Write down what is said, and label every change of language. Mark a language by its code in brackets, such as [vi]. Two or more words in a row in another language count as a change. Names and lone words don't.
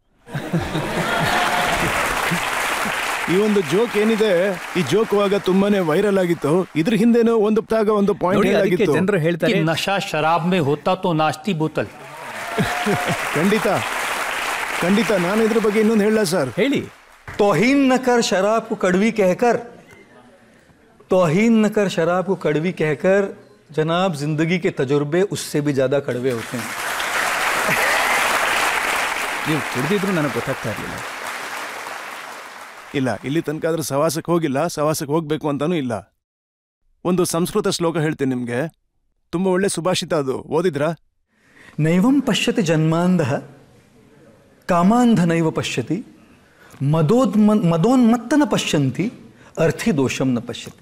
[kn] ಈ ಒಂದು ಜೋಕ್ ಏನಿದೆ, ಈ ಜೋಕ್ವಾಗ ತುಂಬಾನೇ ವೈರಲ್ ಆಗಿತ್ತು. ಇದ್ರ ಹಿಂದೆನೂ ಒಂದು ಪಾಯಿಂಟ್ ಆಗಿತ್ತು. ಜನರು ಹೇಳ್ತಾರೆ, [hi] नशा शराब में होता तो नाचती बोतल. [kn] ಖಂಡಿತ ನಾನು ಇದ್ರ ಬಗ್ಗೆ ಇನ್ನೊಂದು ಹೇಳ ಸರ್. ಹೇಳಿ. [hi] तौहीन न कर शराब को कड़वी कहकर, तौहीन न कर शराब को कड़वी कहकर, जनाब जिंदगी के तजुर्बे उससे भी ज्यादा कड़वे होते हैं. [kn] ನೀವು ಕುಡಿದಿದ್ರು ನನಗೆ ಗೊತ್ತಾಗ್ತಾ ಇರಲಿಲ್ಲ. ಇಲ್ಲ, ಇಲ್ಲಿ ತನಕ ಆದ್ರೆ ಸವಾಸಕ್ಕೆ ಹೋಗಿಲ್ಲ, ಸವಾಸಕ್ಕೆ ಹೋಗ್ಬೇಕು ಅಂತಾನೂ ಇಲ್ಲ. ಒಂದು ಸಂಸ್ಕೃತ ಶ್ಲೋಕ ಹೇಳ್ತೀನಿ ನಿಮ್ಗೆ, ತುಂಬಾ ಒಳ್ಳೆ ಸುಭಾಷಿತ, ಅದು ಓದಿದ್ರಾ? [sa] ನೈವಂ ಪಶ್ಯತಿ ಜನ್ಮಾಂಧ ಕಾಮಾಂಧ ನೈವ ಪಶ್ಯತಿ, ಮದೋನ್ಮತ್ತನ ಪಶ್ಯಂತಿ, ಅರ್ಥಿ ದೋಷಂ ನ ಪಶ್ಯತಿ.